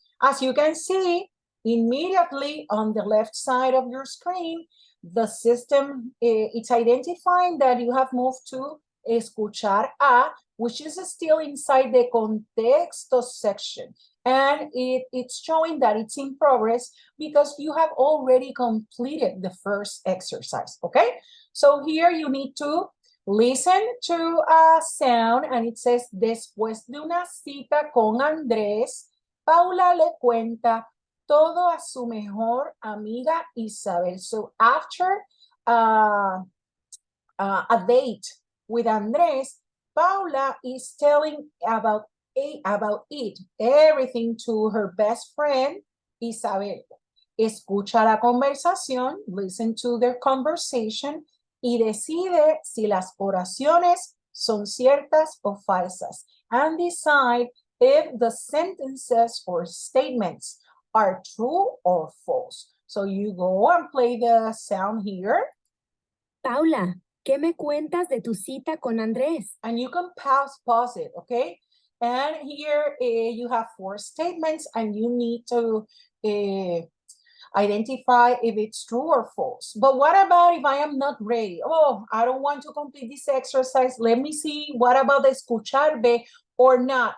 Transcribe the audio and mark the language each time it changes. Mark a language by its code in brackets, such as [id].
[en] As you can see, immediately on the left side of your screen, the system, it's identifying that you have moved to escuchar a, which is still inside the contexto section. And it's showing that it's in progress because you have already completed the first exercise, okay? So here you need to listen to a sound and it says, [es] después de una cita con Andrés, Paula le cuenta todo a su mejor amiga Isabel. [en] So after a date with Andrés, Paula is telling about it, everything to her best friend Isabel. [es] Escucha la conversación, [en] listen to their conversation [es] y decide si las oraciones son ciertas o falsas, [en] and decide if the sentences or statements are true or false. So you go and play the sound here. [es] Paula, ¿qué me cuentas de tu cita con Andrés? [en] And you can pause it, okay? And here you have 4 statements and you need to identify if it's true or false. But what about if I am not ready? Oh, I don't want to complete this exercise. Let me see, what about the escucharme or not?